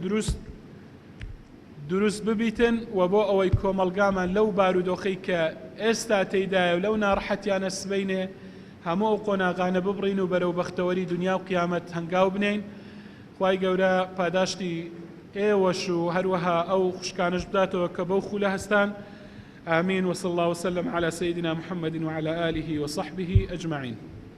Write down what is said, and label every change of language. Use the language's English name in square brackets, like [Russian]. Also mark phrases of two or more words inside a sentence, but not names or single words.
[Central Kurdish] دروست ببیتن و بۆ ئەوەی کۆمەڵگامان لەو بارودۆخەی کە ئێستا تێیدایە و لەو ناڕەحەتیانە سبەینێ هەموو ئەو قۆناغانە ببڕین و بەرەو بەختەوەری دنیا و قیامەت هەنگاو بنین خوای گەورە پاداشتی ئێوەش و هەروەها ئەو خوشکانش بداتەوە کە بەو خولە هەستان [Arabic] آمين وصلى الله وسلم على سيدنا محمد وعلى آله وصحبه أجمعين